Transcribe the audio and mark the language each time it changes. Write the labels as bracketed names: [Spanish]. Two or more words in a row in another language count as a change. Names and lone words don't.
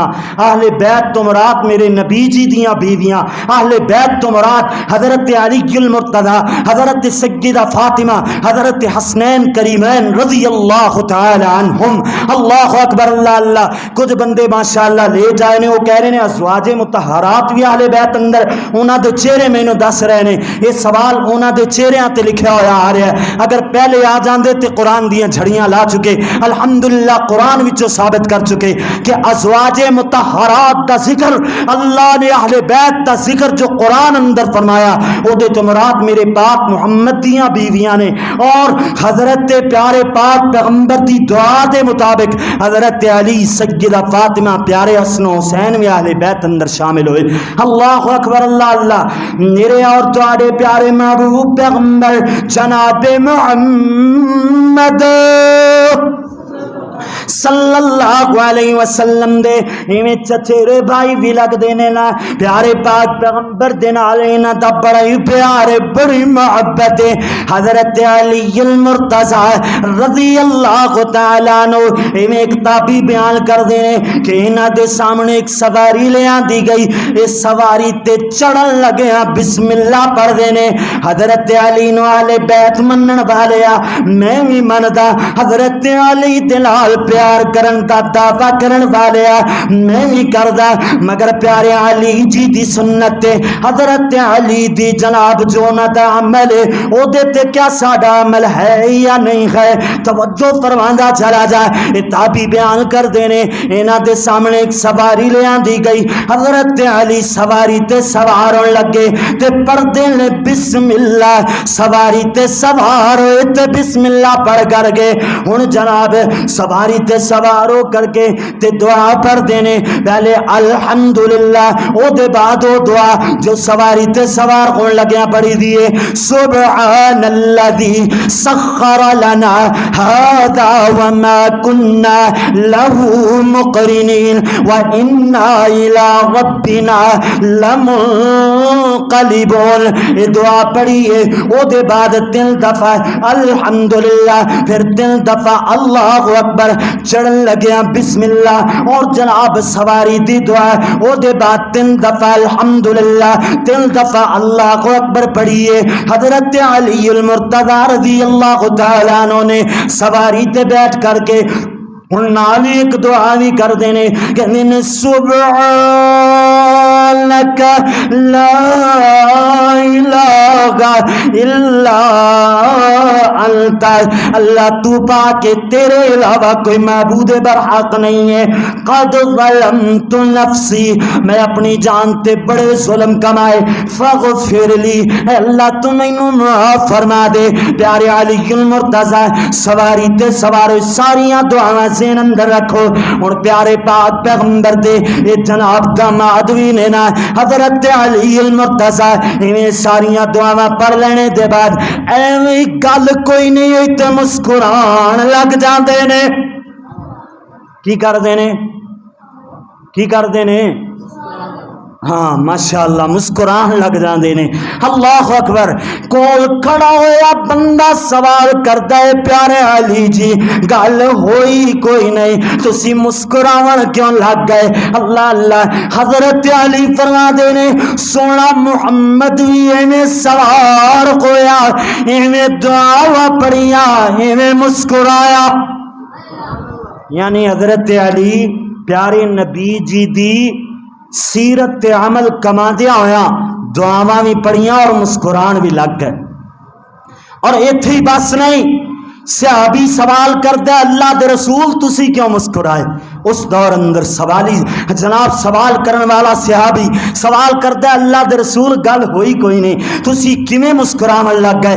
[Punjabi] اہل بیت تو مراد میرے نبی جی دیاں بیویاں، اہل بیت تو مراد حضرت علی المرتضی، حضرت سیدہ فاطمہ، حضرت حسنین کریمین [Arabic] رضی اللہ تعالی عنہم۔ اللہ اکبر، اللہ اللہ۔ [Punjabi] کچھ بندے ماشاءاللہ لے جائے نے، وہ کہہ رہے ہیں ازواج مطہرات بھی اہل بیت اندر، انہاں دے چہرے مینوں دس رہے نے، یہ سوال انہاں دے چہریاں تے لکھیا ہویا آ رہا ہے، اگر پہلے آ جاندے تے قرآن دیاں جھڑیاں لا چکے۔ الحمدللہ قرآن وچوں ثابت کر چکے کہ ازواج مطہرات دا ذکر اللہ نے اہل بیت دا ذکر جو قرآن اندر فرمایا وہ دے تو مراد میرے پاک محمد دیاں بیویاں نے، اور حضرت پیارے پاک پیغمبر دی دعا دے مطابق حضرت علی، سیدہ فاطمہ، پیارے حسن و حسین بھی اہل بیت اندر شامل ہوئے۔ [Arabic] اللہ اکبر، اللہ اللہ۔ [Punjabi] میرے اور تواڈے پیارے محبوب پیغمبر جناب محمد [Arabic] صلی اللہ علیہ وسلم [Punjabi] دے ایویں چچیرے بھائی بھی لگ دینے نا پیارے پاک پیغمبر دے نال انہاں دا بڑا ہی پیارے بڑی محبت ہے۔ حضرت علی المرتضی [Arabic] رضی اللہ تعالی عنہ [Punjabi] ایویں ایک تابعی بیان کر دینے کہ انہاں دے سامنے ایک سواری لے آندی گئی، اس سواری تے چڑھن لگے ہاں [Arabic] بسم اللہ [Punjabi] پڑھ دینے۔ حضرت علی نو اہل بیت منن والے میں بھی مندا، حضرت علی دے نال پیار کرن دا دعویٰ کرن والے میں بھی کردا، مگر پیارے علی جی دی سنت حضرت علی دی جناب جو نہ دا عمل او دے تے کیا ساڈا عمل ہے یا نہیں ہے؟ توجہ فرماندا چلا جا۔ تابعی بیان کر دینے انہاں دے سامنے ایک سواری لے آندی گئی، حضرت علی سواری تے سوار ہون لگے تے پڑھدے نے [Arabic] بسم اللہ، [Punjabi] سواری تے سوار ہوئے تے [Arabic] بسم اللہ [Punjabi] پڑھ کر گئے۔ ہن جناب سواری تے سوار ہو کر کے تے دعا پڑھ دینے، پہلے الحمدللہ، او دے بعد او دعا جو سواری تے سوار ہون لگیا پڑھی دیے، [Arabic] سبحان الذی سخر لنا هذا وما كنا له مقرنین وإنا إلى ربنا لمنقلبون۔ [Punjabi] یہ دعا پڑھیے، او دے بعد 3 دفعہ الحمدللہ، پھر 3 دفعہ [Arabic] اللہ اکبر، [Punjabi] چڑھن لگیا [Arabic] بسم اللہ، [Punjabi] اور جناب سواری دی دعا او دے بعد 3 دفعہ الحمدللہ، 3 دفعہ [Arabic] اللہ اکبر [Punjabi] پڑھیے۔ حضرت علی المرتضی [Arabic] رضی اللہ تعالیٰ عنہ [Punjabi] نے سواری تے بیٹھ کر کے ان نال ایک دعا بھی کر دینے کہ [Arabic] من سبحانک لا الہ الا انت، [Punjabi] اللہ تو پاک تیرے علاوہ کوئی معبود برحق نہیں ہے، [Arabic] قد ظلمت نفسی، [Punjabi] میں اپنی جان تے بڑے ظلم کمائے، [Arabic] فاغفر لی، [Punjabi] اے اللہ تو مینوں معاف فرما دے۔ پیارے علی المرتضی سواری تے سوار ساریاں دعاواں ذہن اندر رکھو۔ اور پیارے پاک پیغمبر دے یہ جناب داماد وی نے نا حضرت علی المرتضی ایویں ساریاں دعاواں پڑھ لینے دے بعد ایویں گل کوئی نہیں ہوئی تے مسکران لگ جاندے نے۔ کی کر دینے؟ کی کر دینے؟ ہاں ماشاءاللہ مسکران لگ جاندے نے۔ [Arabic] اللہ اکبر۔ [Punjabi] کول کھڑا ہویا بندہ سوال کردا ہے پیارے علی جی گل ہوئی کوئی نہیں، تسی مسکراون کیوں لگ گئے؟ [Arabic] اللہ اللہ۔ [Punjabi] حضرت علی فرما دے نے سونا محمد بھی ایویں سوار ہویا، ایویں دعا پڑھیا، ایویں مسکرایا۔ یعنی حضرت علی پیارے نبی جی دی سیرت تے عمل کما دیا ہویا، دعاواں بھی پڑھیاں اور مسکران بھی لگ گئے۔ اور ایتھے ہی بس نہیں، صحابی سوال کرتا ہے اللہ دے رسول تسی کیوں مسکرائے؟ اس دور اندر سوالی جناب سوال کرن والا صحابی سوال کرتا ہے اللہ دے رسول گل ہوئی کوئی نہیں، تسی کیویں مسکراون لگ گئے؟